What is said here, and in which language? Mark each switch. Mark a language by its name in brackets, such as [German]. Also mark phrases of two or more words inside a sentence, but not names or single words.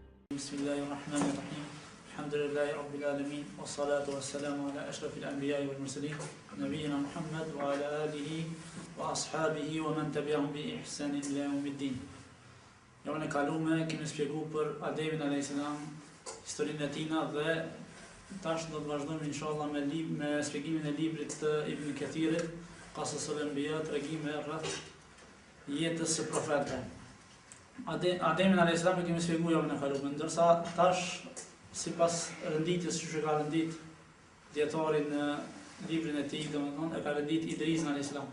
[Arabic] بسم الله الرحمن الرحيم. الحمد لله رب العالمين والصلاة والسلام على أشرف الأنبياء والمرسلين نبينا محمد وعلى آله وأصحابه ومن تبعهم بإحسان إلى يوم الدين. [Albanian] Javën e kaluar kemi shpjeguar për Ademin [Arabic] عليه السلام, [Albanian] historinë e tij dhe tash do të vazhdojmë inshallah me shpjegimin e librit të Ibn Kathirit, Qasasul Anbiya, tregime rreth jetës së profetëve. Ademin [Arabic] عليه السلام [Albanian] e kemi shpjeguar javën e kaluar, ndërsa tash sipas renditjes që ka rendit dietari në librin e tij, domethënë e ka rendit Idrisin alayhis salam.